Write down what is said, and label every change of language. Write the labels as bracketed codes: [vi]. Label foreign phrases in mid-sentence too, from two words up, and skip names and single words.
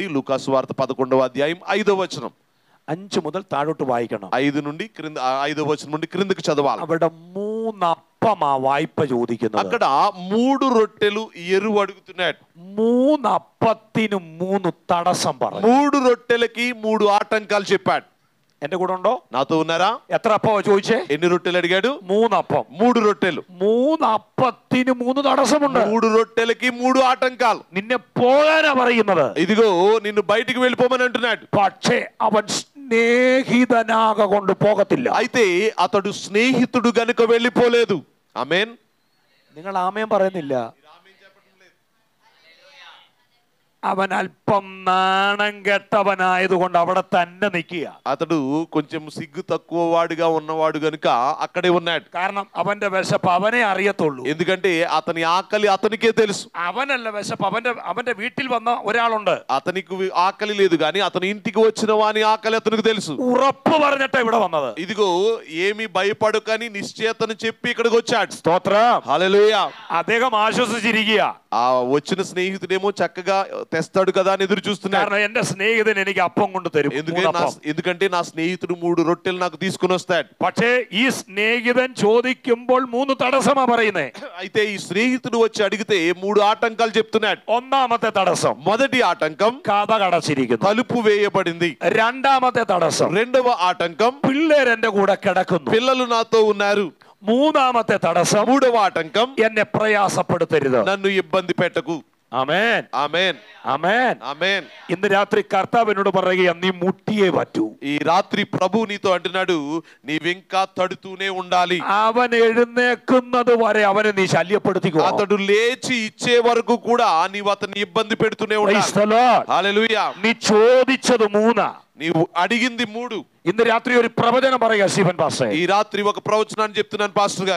[te] లూకాసు వార్త 11వ అధ్యాయం 5వ వచనం. [ml] 5 മുതൽ താഴോട്ട് വായിക്കണം. [te] 5 నుండి 5వ వచనం నుండి క్రిందకి చదవాలి. [ml] അവിടെ 3 അപ്പമാ വായ്പ ചോദിക്കുന്നത്. [te] అక్కడ 3 రొట్టెలు ఎరువు అడుగుతున్నాడు. [ml] 3 അപ്പത്തിന് 3 തടസ്സം പറഞ്ഞു. [te] 3 రొట్టెలకి 3 ఆటంకాలు చెప్పాడు. [ml] എന്റെ കൂടെ ഉണ്ടോ? [te] నాతో ఉన్నారా? [ml] എത്ര അപ്പമാ ചോദിച്ചേ? [te] ఎన్ని రొట్టెలు అడిగాడు? [ml] 3 അപ്പം. [te] 3 రొట్టెలు. [ml] 3 അപ്പത്തിന് 3 തടസ്സമുണ്ട്. [te] 3 రొట్టెలకి 3 ఆటంకాలు. [ml] നിന്നെ പോകാനാ പറയുന്നത്. [te] ఇదిగో నిన్ను బయటికి వెళ్ళిపోమని అంటున్నాడు. [ml] പക്ഷേ അവൻ സ്നേഹിതനാക കൊണ്ട് പോകത്തില്ല. [te] అయితే అతడు స్నేహితుడు గనుక వెళ్ళిపోలేదు. ఆమేన్. [ml] നിങ്ങൾ ആമേൻ പറയുന്നില്ല. അവൻ അല്പം നാണം കെട്ടവനായതുകൊണ്ട് അവിടെ തന്നെ നിൽക്കുക. [te] అతడు కొంచెం సిగ్గు తక్కువ వాడుగా ఉన్నవాడు గనుక అక్కడే ఉన్నాడు. [ml] കാരണം അവന്റെ വിശപ്പ് അവനെ അറിയത്തുള്ളൂ. [te] ఎందుకంటే అతని ఆకలి అతనికే తెలుసు. [ml] അവനല്ല വിശപ്പ്, അവന്റെ വീട്ടിൽ വന്ന ഒരാളുണ്ട്. [te] అతనికి ఆకలి లేదు కానీ అతని ఇంటికి వచ్చిన వాని ఆకలి అతనికి తెలుసు. [ml] ഉറപ്പ് പറഞ്ഞിട്ട് ഇവിടെ വന്നത്. [te] ఇదిగో ఏమి భయపడకని నిశ్చయతను చెప్పి ఇక్కడికి వచ్చాడు. [ml] സ്തോത്രം. [te] హల్లెలూయా. [ml] അദ്ദേഹം ആശ്വസിച്ചിരിക്കുക. [te] ఆ వచ్చిన స్నేహితుడేమో చక్కగా తెస్తాడు కదా అని ఎదురు చూస్తున్నాడు. [ml] കാരണം എന്റെ സ്നേഹിതൻ എനിക്ക് അപ്പം കൊണ്ട് തരും. [te] ఎందుకంటే నా స్నేహితుడు 3 రొట్టెలు నాకు తీసుకుని వస్తాడు. [ml] പക്ഷേ ഈ സ്നേഹിതൻ ചോദിക്കുമ്പോൾ 3 തടസ്സമാ പറയുന്നേ. [te] అయితే ఈ స్నేహితుడు వచ్చి అడిగితే 3 ఆటంకాలు చెప్తున్నాడు. [ml] ഒന്നാമത്തെ തടസ്സം, [te] మొదటి ఆటంకం [ml] കഥ കടച്ചിരിക്കുന്നു. [te] తలుపు వేయబడింది. [ml] രണ്ടാമത്തെ തടസ്സം, [te] రెండవ ఆటంకం [ml] പിള്ളേർ എന്റെ കൂടെ കിടക്കുന്നു. [te] పిల్లలు నాతో ఉన్నారు. [ml] മൂന്നാമത്തെ തടസ്സം, [te] మూడవ ఆటంకం [ml] എന്നെ പ്രയാസപ്പെടുത്തരുത്. [te] నన్ను ఇబ్బంది పెట్టకు. [ml] ആമേൻ, [te] ఆమేన్, [ml] ആമേൻ. [te] ఆమేన్. [ml] ഇന്ന് രാത്രി കർത്താവിനോട് പറയുക, നീ മുട്ടിയേ പറ്റൂ. [te] ఈ రాత్రి ప్రభు నీతో అంటున్నాడు, నీవింకా తడుతూనే ఉండాలి. [ml] അവൻ എഴുന്നേക്കുന്നത് വരെ അവനെ നീ ശല്യപ്പെടുത്തിക്കോ. [te] అతడు లేచి ఇచ్చే వరకు కూడా నీవు అతన్ని ఇబ్బంది పెడుతూనే ఉండాలి. హల్లెలూయా. [ml] നീ ചോദിച്ചത് 3, [te] నీవు అడిగింది 3. [ml] ഇന്ന് രാത്രി ഒരു പ്രവചനം പറയുക സ്റ്റീഫൻ പാസ്റ്റർ. [te] ఈ రాత్రి ఒక ప్రవచనాన్ని చెప్తున్నాను పాస్టర్ గారు.